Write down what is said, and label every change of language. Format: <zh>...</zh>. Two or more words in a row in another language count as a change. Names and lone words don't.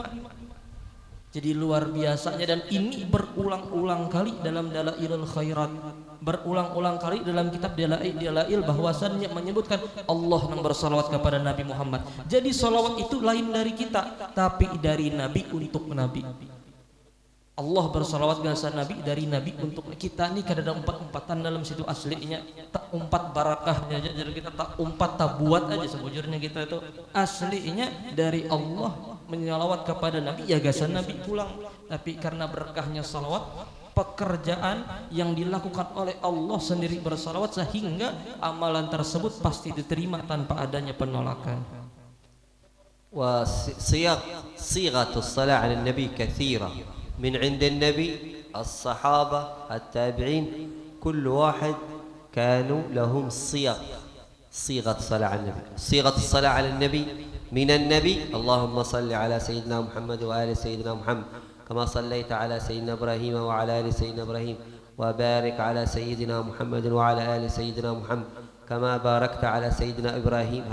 <id>Jadi luar biasanya, dan ini berulang-ulang kali dalam Dalailul Khairat, berulang-ulang kali dalam kitab Dalail bahwasannya menyebutkan Allah nang bersalawat kepada Nabi Muhammad. Jadi salawat itu lain dari kita, tapi dari Nabi untuk Nabi.</id> <bjn>Allah bersalawat gasa Nabi dari Nabi untuk kita. Ini kadang empat-empatan dalam situ aslinya, tak umpat barakahnya aja, jadi kita tak umpat tak buat aja sebujurnya kita itu aslinya dari Allah menyalawat kepada Nabi, ya gasa Nabi pulang.</bjn> <id>Tapi karena berkahnya salawat, pekerjaan yang dilakukan oleh Allah sendiri bersalawat, sehingga amalan tersebut pasti diterima tanpa adanya penolakan.</id> <ar>وصيغ الصلاة على النبي كثيرة من عند النبي الصحابة التابعين كل واحد كانوا لهم صيغة الصلاة على النبي. صيغة الصلاة على النبي من النبي اللهم صل على سيدنا محمد وآل سيدنا محمد كما صليت على سيدنا إبراهيم وعلى آل سيدنا إبراهيم وبارك على سيدنا محمد وعلى آل سيدنا محمد كما باركت على سيدنا إبراهيم.</ar>